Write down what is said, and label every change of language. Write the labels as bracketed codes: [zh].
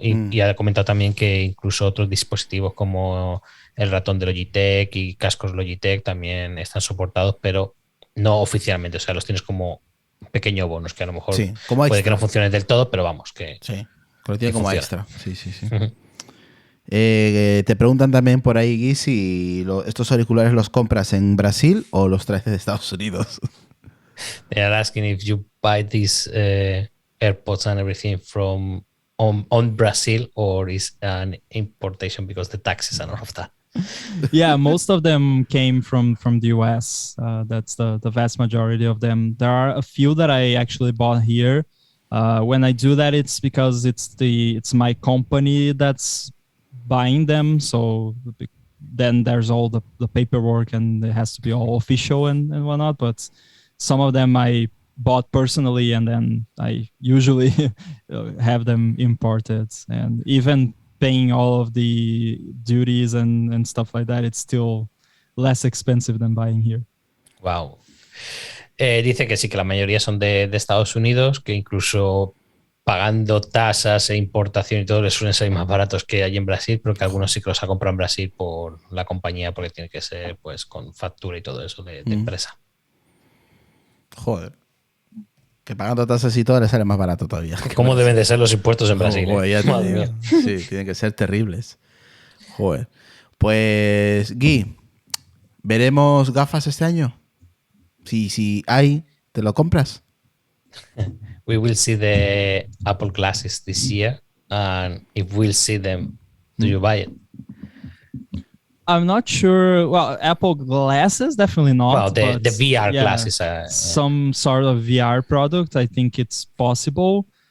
[es] Y ha comentado también que incluso otros dispositivos como el ratón de Logitech y cascos Logitech también están soportados, pero no oficialmente. O sea, los tienes como pequeño bonus que a lo mejor puede que no funcione del todo, pero vamos, que... Sí, que lo tiene como extra. Sí. Te preguntan también por ahí, Gui, si estos auriculares los compras en Brasil o los traes de Estados Unidos. [en] They are asking if you buy these AirPods and everything from on Brazil or is an importation because the taxes and all of that. Yeah, most of them came from the US. That's the vast majority of them. There are a few that I actually bought here. When I do that, it's because it's my company that's buying them. So then there's all the paperwork and it has to be all official and whatnot. But some of them I bought personally and then I usually have them imported. And even paying all of the duties and stuff like that, it's still less expensive than buying here. [es] Wow. Dice que sí, que la mayoría son de Estados Unidos, que incluso pagando tasas e importación y todo, les suelen ser más baratos que allí en Brasil, pero que algunos sí que los ha comprado en Brasil por la compañía, porque tiene que ser pues con factura y todo eso de empresa. Joder. Que pagando tasas y todo le sale más barato todavía. ¿Cómo deben de ser los impuestos en Brasil? Joder, ya te Madre digo. mía. Sí, tienen que ser terribles. Joder. Pues, Gui, ¿veremos gafas este año? Si hay, ¿te lo compras? [en] We will see the Apple glasses this year, and if we'll see them, do you buy it? I'm not sure. Well, Apple glasses, definitely not. Well, the but VR yeah, glasses. some sort of VR product. I think it's possible.